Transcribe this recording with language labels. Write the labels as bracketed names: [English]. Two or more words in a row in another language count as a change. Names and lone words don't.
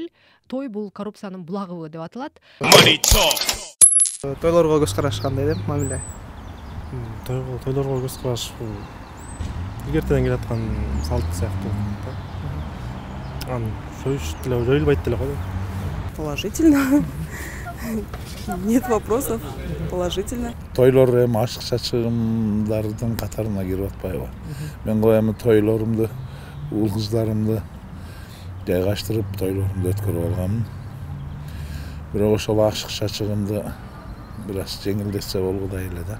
[Kyrgyz] Той бул коррупциянын булагыбы деп аталат. Тойлорго көз караш кандай деп мамиле? Тойлорго көз караш бул илгертен келе аткан салт сыяктуу. Аны жоюлбайт деле го. [Russian] Положительно. Нет вопросов. Положительно. [Kyrgyz] Тойлор эми ашыкча чыгымдардын катарына кирип атпайбы? Мен коем тойлорумду, уул кыздарымды жайгаштырып тойлорумду өткөрүп алганмын. Бирок ошол ашыкча чыгымды бир аз жеңилдетсе болгудай эле да.